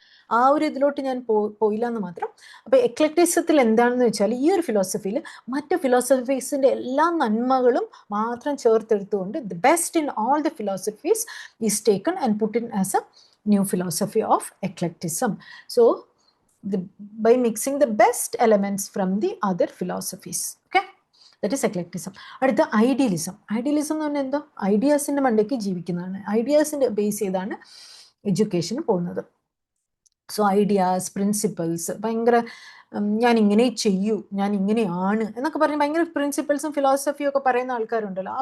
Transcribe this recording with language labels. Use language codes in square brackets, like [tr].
[ml] ആ ഒരു ഇതിലോട്ട് ഞാൻ പോയില്ല എന്ന് മാത്രം. അപ്പോൾ എക്ലക്റ്റിസത്തിൽ എന്താണെന്ന് വെച്ചാൽ ഈ ഒരു ഫിലോസഫിയിൽ മറ്റ് ഫിലോസഫീസിൻ്റെ എല്ലാ നന്മകളും മാത്രം ചേർത്തെടുത്തുകൊണ്ട് [en] The best in all the philosophies is taken and put in as a new philosophy of eclecticism. So by mixing the best elements from the other philosophies. Okay, that is eclecticism. [ml] അടുത്ത ഐഡിയലിസം എന്ന് പറഞ്ഞാൽ എന്തോ ഐഡിയാസിൻ്റെ മണ്ടയ്ക്ക് ജീവിക്കുന്നതാണ്. ഐഡിയാസിൻ്റെ base ചെയ്താണ് education പോകുന്നത്. So ideas, principles, ഭയങ്കര ഞാൻ ഇങ്ങനെ ചെയ്യൂ, ഞാൻ ഇങ്ങനെയാണ് എന്നൊക്കെ പറഞ്ഞ് ഭയങ്കര പ്രിൻസിപ്പിൾസും ഫിലോസഫിയും ഒക്കെ പറയുന്ന ആൾക്കാരുണ്ടല്ലോ.